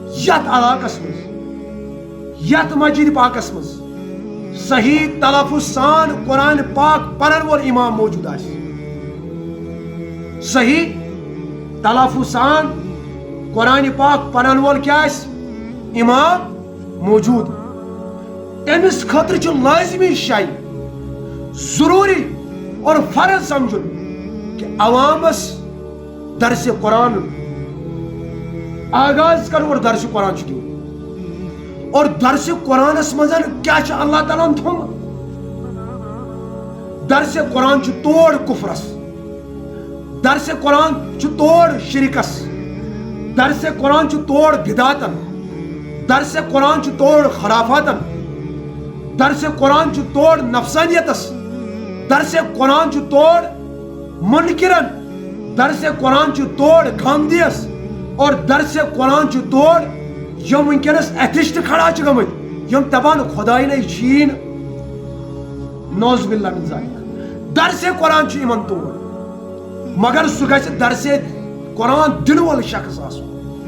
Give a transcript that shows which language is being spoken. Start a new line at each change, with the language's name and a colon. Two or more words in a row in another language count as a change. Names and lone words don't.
Kashmiri: یت علاقس مز یت مسجد پاکس مز صحیح تلفظ سان قرآن پاک پرن وول امام موجود آس صحیح تلفظ سان قرآن پاک پرن وول کیا آس امام موجود امس خاطر چھ لازمی شائی ضروری اور فرض سمجھن کہ عوامس درس قرآن آغاز کر اور درس قرآن چھ دیون اور درس قرآن اس مزن کیا چھ اللہ تعالیٰ تھوم درس قرآن چھ توڑ کفرس درس قرآن چھ توڑ شرکس درس قرآن چھ توڑ بدعتن درس قرآن چھ توڑ خرافاتن درس قرآن چھ توڑ نفسانیتس درس قرآن چھ توڑ منکرن درس قرآن چھ توڑ خاندیس اور درس قرآن چھ توڑ یم ونکس ایتھسٹ کھڑا چھ گمت یم دپان خدائی نے چین
Arabic: نوز باللہ من ذالک
Kashmiri: درس قرآن چھ یمن توڑ مگر سہ گژھِ درس قرآن دن وول شخص آسن